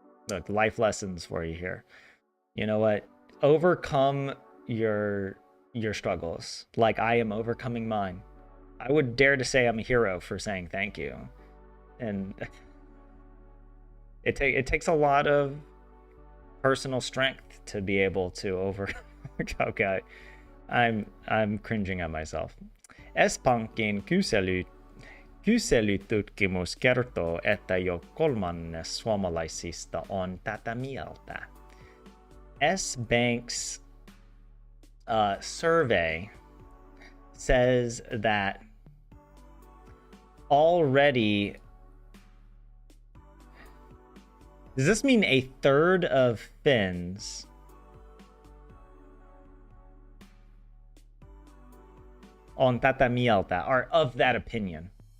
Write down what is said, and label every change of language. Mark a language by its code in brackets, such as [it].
[en] Look, life lessons for you here. You know what? Overcome your struggles like I am overcoming mine. I would dare to say I'm a hero for saying thank you. And it takes a lot of personal strength to be able to okay. I'm cringing at myself. [fi] S-Pankin kyselytutkimus kertoo, että jo kolmannes suomalaisista on tätä mieltä. [en] S-Bank's survey says that already... Does this mean a third of Finns [fi] on tätä mieltä [en] are of that opinion?